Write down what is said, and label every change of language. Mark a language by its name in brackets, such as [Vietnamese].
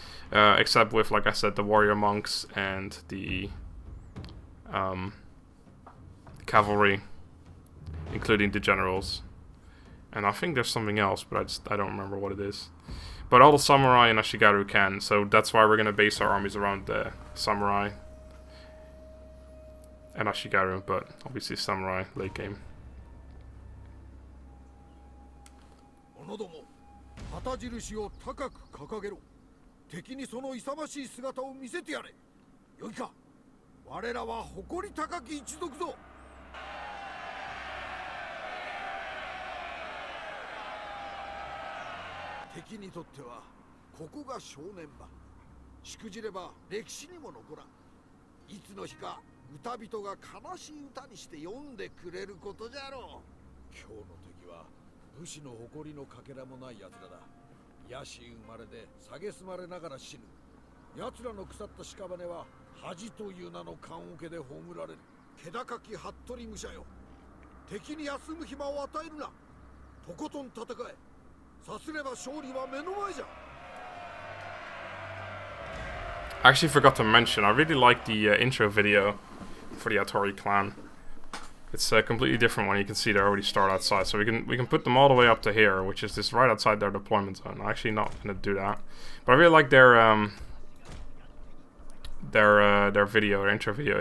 [English] Except with, like I said, the warrior monks and the cavalry, including the generals. And I think there's something else, but I don't remember what it is. But all the samurai and Ashigaru can, so that's why we're going to base our armies around the samurai and Ashigaru, but obviously samurai late game. [Japanese] 者ども、旗印を高く掲げろ。敵にその勇ましい姿を見せてやれ。よいか。我らは誇り高き一族ぞ。敵にとってはここが正念場。しくじれば歴史にも残らん。いつの日か歌人が悲しい歌にして読んでくれることじゃろう。今日の敵は武士の誇りのかけらもない奴らだ。野心生まれで蔑まれながら死ぬ。奴らの腐った屍は恥という名の棺桶で葬られる。気高き服部武者よ。敵に休む暇を与えるな。とことん戦え。さすれば勝利は目の前じゃ。 [English] I actually forgot to mention, I really like the intro video for the Hattori clan. It's a completely different one. You can see they already start outside, so we can put them all the way up to here, which is just right outside their deployment zone. I'm actually not gonna do that, but I really like their video, their intro video.